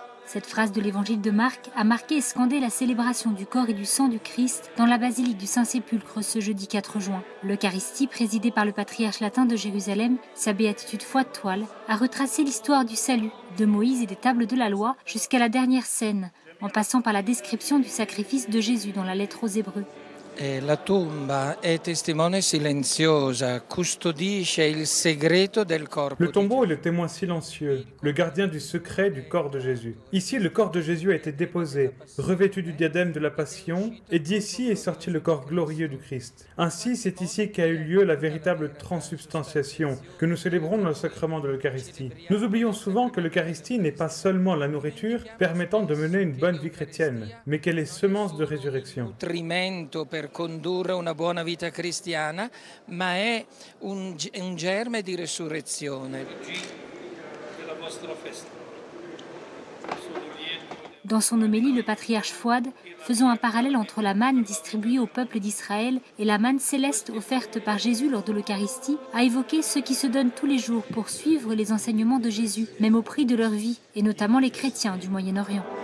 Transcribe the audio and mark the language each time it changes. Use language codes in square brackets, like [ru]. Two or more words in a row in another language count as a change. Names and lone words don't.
[fr] Cette phrase de l'évangile de Marc a marqué et scandé la célébration du corps et du sang du Christ dans la basilique du Saint-Sépulcre ce jeudi 4 juin. L'Eucharistie, présidée par le patriarche latin de Jérusalem, sa béatitude foi de toile, a retracé l'histoire du salut, de Moïse et des tables de la loi jusqu'à la dernière scène, en passant par la description du sacrifice de Jésus dans la lettre aux Hébreux. [it] La tomba è testimone silenziosa, custodisce il segreto del corpo. [fr] Le tombeau est le témoin silencieux, le gardien du secret du corps de Jésus. Ici, le corps de Jésus a été déposé, revêtu du diadème de la Passion, et d'ici est sorti le corps glorieux du Christ. Ainsi, c'est ici qu'a eu lieu la véritable transsubstantiation que nous célébrons dans le sacrement de l'Eucharistie. Nous oublions souvent que l'Eucharistie n'est pas seulement la nourriture permettant de mener une bonne vie chrétienne, mais qu'elle est semence de résurrection. [it] Per condurre una buona vita cristiana, ma è un germe di resurrezione. [fr] Dans son homélie, le patriarche Fouad, faisant un parallèle entre la manne distribuée au peuple d'Israël et la manne céleste offerte par Jésus lors de l'Eucharistie, a évoqué ceux qui se donnent tous les jours pour suivre les enseignements de Jésus, même au prix de leur vie, et notamment les chrétiens du Moyen-Orient.